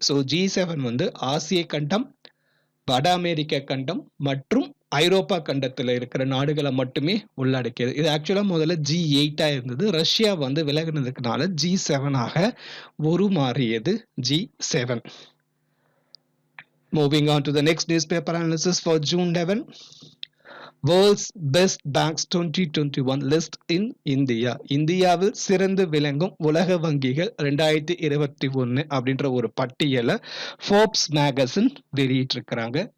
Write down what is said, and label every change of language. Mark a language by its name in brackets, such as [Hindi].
[Tamil] So G7 வந்து ஆசிய கண்டம், வட அமெரிக்க கண்டம் மற்றும் ஐரோப்பா கண்டத்தில் இருக்கிற நாடுகளை மட்டுமே உள்ளடக்கியது. இது ஆக்சுவலா முதல்ல G8 இருந்தது. ரஷ்யா வந்து விலகினதுக்குனால G7 உருமாறியது G7. [English] Moving on to the next newspaper analysis for June 11. World's Best Banks 2021 List in India. [Tamil] இந்தியாவில் சிறந்து விளங்கும் உலக வங்கிகள் 2021 அப்படின்ற ஒரு பட்டியலை ஃபோர்ப்ஸ் மேகசின் வெளியிட்டிருக்கிறாங்க.